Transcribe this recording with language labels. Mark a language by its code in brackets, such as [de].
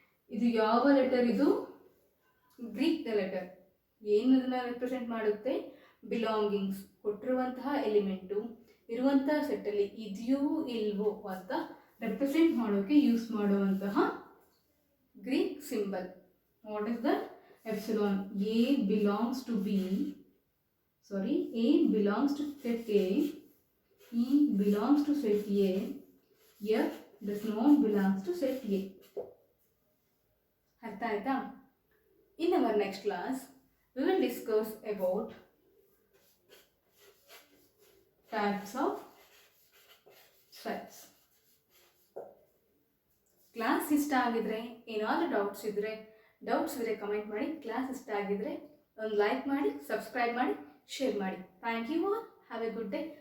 [kn] ಇದು ಯಾವ ಲೆಟರ್? ಇದು ಗ್ರೀಕ್ ಲೆಟರ್. ಏನದನ್ನ ರೆಪ್ರೆಸೆಂಟ್ ಮಾಡುತ್ತೆ? ಬಿಲಾಂಗಿಂಗ್ಸ್. ಕೊಟ್ಟಿರುವಂತಹ ಎಲಿಮೆಂಟು ಇರುವಂತಹ ಸೆಟ್ಟಲ್ಲಿ ಇದೆಯೋ ಇಲ್ವೋ ಅಂತ ರೆಪ್ರೆಸೆಂಟ್ ಮಾಡೋಕ್ಕೆ ಯೂಸ್ ಮಾಡುವಂತಹ Greek symbol. [en] What is that? epsilon A belongs to B, sorry, A belongs to set A, E belongs to set A, F does not belongs to set A. [kn] ಅರ್ಥ ಆಯ್ತಾ? [en] In our next class, we will discuss about types of sets. [kn] Class ಇಷ್ಟ ಆಗಿದ್ರೆ ಏನಾದರೂ doubts ಇದ್ದರೆ comment ಮಾಡಿ. Class ಇಷ್ಟ ಆಗಿದ್ರೆ ಒಂದು ಲೈಕ್ ಮಾಡಿ, ಸಬ್ಸ್ಕ್ರೈಬ್ ಮಾಡಿ, ಶೇರ್ ಮಾಡಿ. [en] Thank you all. Have a good day.